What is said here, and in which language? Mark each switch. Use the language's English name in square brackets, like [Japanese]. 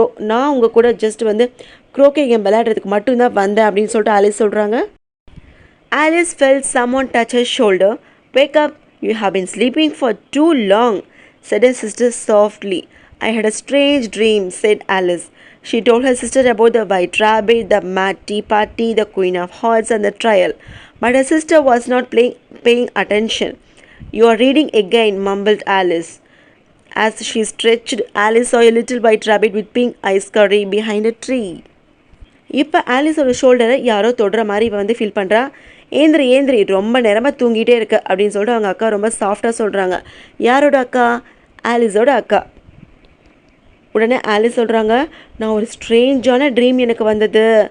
[Tamil] நான் உங்கள் கூட ஜஸ்ட் வந்து க்ரோக்கே கேம் விளையாடுறதுக்கு மட்டும்தான் வந்தேன் அப்படின்னு சொல்லிட்டு ஆலிஸ் சொல்கிறாங்க. [English] Alice felt someone touch her shoulder. Wake up, you have been sleeping for too long, said her sister softly. I had a strange dream, said Alice. She told her sister about the white rabbit, the mad tea party, the queen of hearts, and the trial. But her sister was not paying attention. You are reading again, mumbled Alice. As she stretched, Alice saw a little white rabbit with pink eyes scurrying behind a tree. [Tamil] இப்போ ஆலிஸோட ஷோல்டரை யாரோ தொடுற மாதிரி இவன் வந்து feel பண்ணுறா. ஏந்திரி ரொம்ப நேரமாக தூங்கிட்டே இருக்க அப்படின்னு சொல்லிட்டு அவங்க அக்கா ரொம்ப சாஃப்டாக சொல்கிறாங்க. யாரோட அக்கா? ஆலிஸோட அக்கா. உடனே ஆலிஸ் சொல்கிறாங்க, நான் ஒரு ஸ்ட்ரேஞ்சான ட்ரீம் எனக்கு வந்தது.